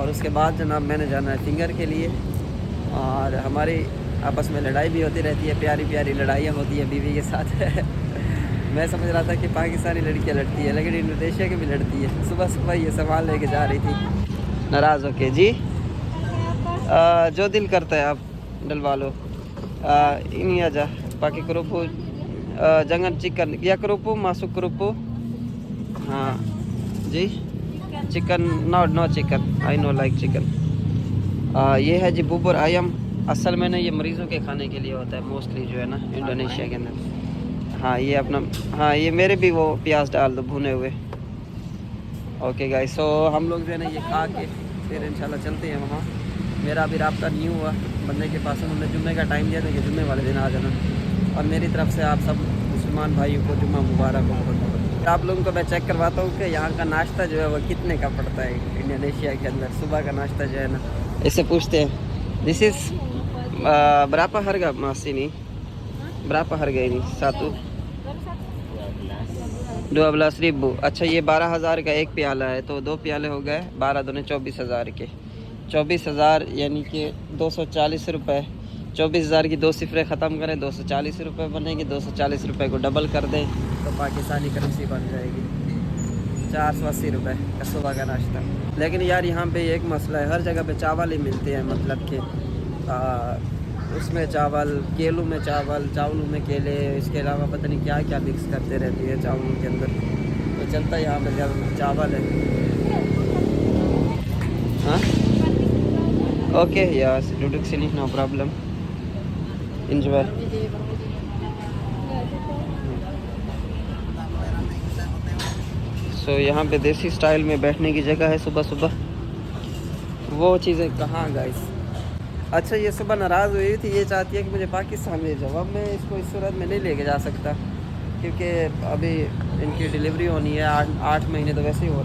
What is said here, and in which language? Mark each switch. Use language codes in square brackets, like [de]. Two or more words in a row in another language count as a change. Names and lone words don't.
[hi] और उसके बाद जनाब मैंने जाना है फिंगर के लिए। और हमारी आपस में लड़ाई भी होती रहती है, प्यारी लड़ाइयाँ होती है बीवी के साथ। मैं समझ रहा था कि पाकिस्तानी लड़कियाँ लड़ती है, लेकिन इंडोनेशिया की भी लड़ती है। सुबह ये सामान लेके जा रही थी नाराज़ होके। जी जो दिल करता है आप डलवा लो। [id] ini aja pakai kerupuk, jangan chicken ya, kerupuk masuk kerupuk। [hi] हाँ जी, [en] chicken no chicken, I no like chicken. [hi] ये है जी [id] bubur ayam. [hi] असल में ना ये मरीज़ों के खाने के लिए होता है मोस्टली जो है ना इंडोनेशिया के अंदर। हाँ ये अपना, हाँ ये मेरे भी वो प्याज डाल दो भुने हुए। [en] okay guys, [hi] सो हम लोग जो है ना ये खा के फिर इंशाल्लाह चलते हैं वहाँ। मेरा अभी राब्ता नहीं हुआ बंदे के पास, उन्होंने जुम्मे का टाइम दिया था कि जुम्मे वाले दिन आ जाना। और मेरी तरफ से आप सब मुसलमान भाइयों को जुम्मा मुबारक हो। आप लोगों को मैं चेक करवाता हूँ कि यहाँ का नाश्ता जो है वो कितने का पड़ता है इंडोनेशिया के अंदर। सुबह का नाश्ता जो है ना, इससे पूछते हैं [en] this is [id] berapa harga mas ini? Berapa harga ini? Satu 12.000। [hi] अच्छा, ये 12,000 का एक प्याला है, तो 2 प्याले हो गए 12 दूने 24,000 के। 24,000 यानी कि 240 रुपये। 24,000 की 2 सिफरें ख़त्म करें 240 रुपये बनेंगे। 240 रुपये को डबल कर दें तो पाकिस्तानी करेंसी बन जाएगी 480 रुपये का सुबह का नाश्ता। लेकिन यार यहाँ पे एक मसला है, हर जगह पे चावल ही मिलते हैं, मतलब कि उसमें चावल, केलों में चावल, चावलों में केले, इसके अलावा पता नहीं क्या क्या मिक्स करते रहती है चावलों के अंदर। तो चलता है यहाँ पे चावल है। [en] हाँ ओके यस, [id] duduk sini [en] no problem, enjoy। [hi] सो यहाँ पे देसी स्टाइल में बैठने की जगह है सुबह सुबह। वो चीज़ें कहाँ गाइस। अच्छा ये सुबह नाराज़ हुई थी, ये चाहती है कि मुझे पाकिस्तान ले जाओ। अब मैं इसको इस सूरत में नहीं लेके जा सकता क्योंकि अभी इनकी डिलीवरी होनी है, 8 महीने तो वैसे ही हो रहे।